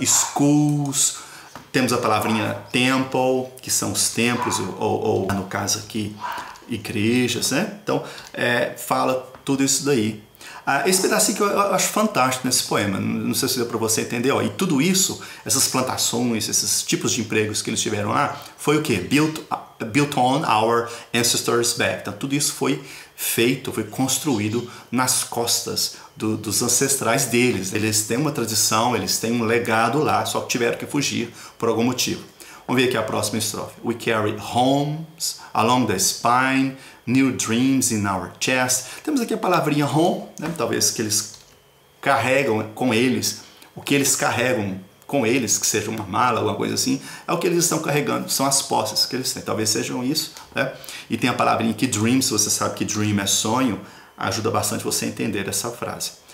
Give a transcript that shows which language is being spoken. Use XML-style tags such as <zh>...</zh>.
<pt>Schools, temos a palavrinha temple, que são os templos, ou no caso aqui, igrejas, né? Então, fala tudo isso daí. Esse pedacinho que eu acho fantástico nesse poema, não sei se deu para você entender, ó, e tudo isso, essas plantações, esses tipos de empregos que eles tiveram lá, foi o que?</pt> <en>Built on our ancestors' back.</en> <pt>Então tudo isso foi feito, foi construído nas costas dos ancestrais deles. Eles têm uma tradição, eles têm um legado lá, só que tiveram que fugir por algum motivo. Vamos ver aqui a próxima estrofe.</pt> <en>We carry homes along the spine, new dreams in our chest.</en> <pt>Temos aqui a palavrinha home, né? Talvez que eles carregam com eles, o que eles carregam com eles, que seja uma mala, alguma coisa assim, é o que eles estão carregando, são as posses que eles têm. Talvez sejam isso, né? E tem a palavrinha aqui dreams, você sabe que dream é sonho, ajuda bastante você a entender essa frase.</pt>